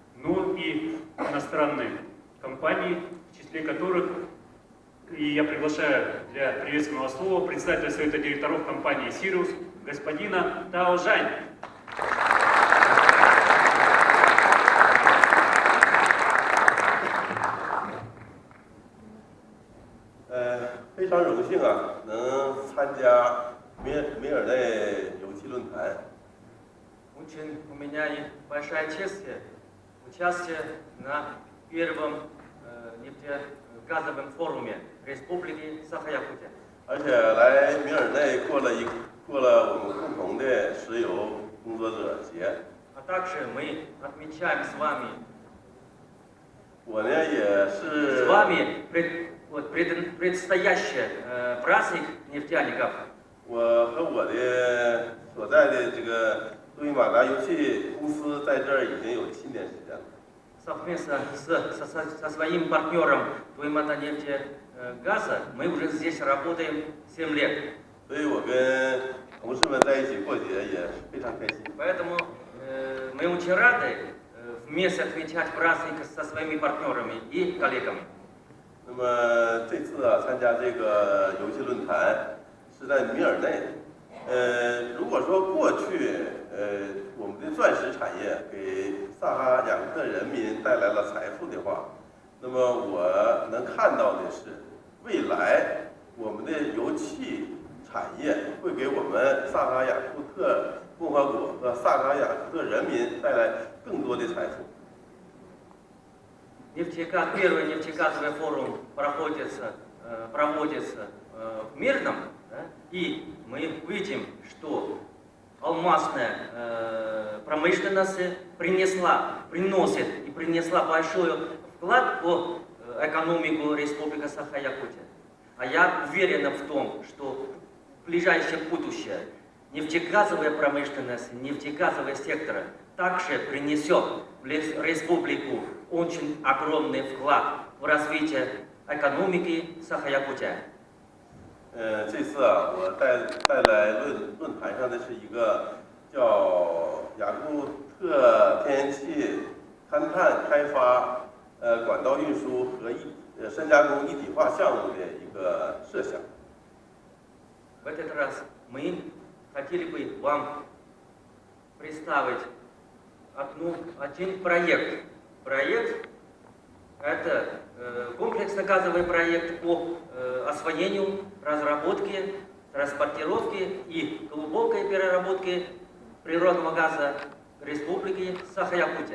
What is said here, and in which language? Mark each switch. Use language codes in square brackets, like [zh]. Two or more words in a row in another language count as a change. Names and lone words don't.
[ru] но и иностранные компании, в числе которых и я приглашаю для приветственного слова председателя Совета директоров компании «Сириус» господина Тао Жань. [zh] 非常荣幸啊，能参加米尔内油气论坛。 [ru] Очень у меня большая честь участие на первом нефтегазовом форуме Республики Саха-Якутия. [zh] 而且来米尔内过了我们共同的石油工作者节。 [ru] А также мы отмечаем с вами. [zh] 我呢也是。 [ru] С вами предстоящий праздник нефтяников. [zh] 我和我的所在的这个杜伊马达油气公司在这儿已经有7年时间了。 [ru] Совместно со своим партнером Туймата нефтегаза мы уже здесь работаем 7 лет. [zh] 所以我跟同事们在一起过节也非常开心。 [ru] Поэтому мы очень рады вместе отмечать праздник со своими партнерами и коллегами. [zh] 那么这次啊，参加这个油气论坛是在米尔内。如果说过去我们的钻石产业给萨哈雅克人民带来了财富的话，那么我能看到的是，未来我们的油气产业会给我们萨哈雅库特共和国和萨哈雅库特人民带来更多的财富。 [ru] Первый нефтегазовый форум проводится в Мирном, да, и мы видим, что алмазная промышленность приносит и принесла большой вклад в экономику Республики Саха-Якутия. А я уверен в том, что в ближайшее будущее нефтегазовая промышленность, нефтегазовый сектор также принесет в республику очень огромный вклад в развитие экономики Саха-Якутия. [zh] 这次啊，我带来论坛上的是一个叫雅库特天然气勘探开发、管道运输和深加工一体化项目的一个设想。 [ru] В этот раз мы хотели бы вам представить один проект. Проект – это комплексно-газовый проект по освоению, разработке, транспортировке и глубокой переработке природного газа Республики Саха-Якутия.